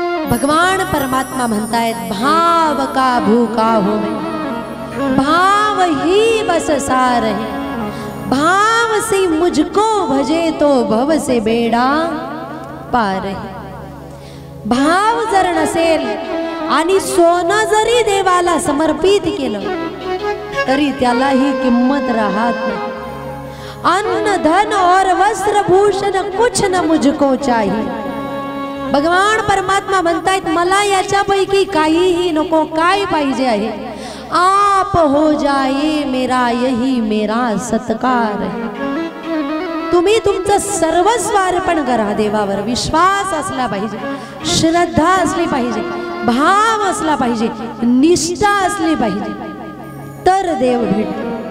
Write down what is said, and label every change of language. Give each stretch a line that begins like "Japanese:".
Marathi: भगवान परमात्मा म्हणतायत,
Hindi: भाव का भूखा हूँ मैं, भाव ही बस सार है। भाव से मुझको भजे तो भव से बेड़ा पार है।
Marathi: भाव जर नसेल आणि सोनं जरी देवाला समर्पित केलं तरी त्यालाही किंमत राहत नाही।
Hindi: अन्न धन और वस्त्र भूषण कुछ न मुझको चाहिए।
Marathi: भगवान परमात्मा म्हणतायत, मला याच्यापैकी काहीही नको, काय पाहिजे आहे,
Hindi: आप हो जाए मेरा यही मेरा सत्कार है।
Marathi: तुम्ही तुमचं सर्वस्व अर्पण करा देवावर. विश्वास असला पाहिजे, श्रद्धा असली पाहिजे, भाव असला पाहिजे, निष्ठा असली पाहिजे, तर देव भेटतो.